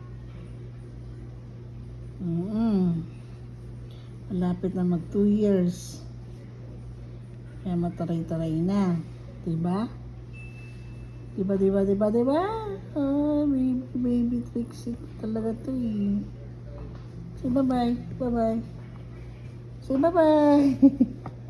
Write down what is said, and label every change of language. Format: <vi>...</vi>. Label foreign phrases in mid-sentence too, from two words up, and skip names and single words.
<tl>Malapit na mag 2 years. Kaya mataray-taray na. Diba? Diba? Oh, baby Trixie talaga to eh.</tl> <en>Say bye-bye. Bye-bye. Say bye-bye.</en>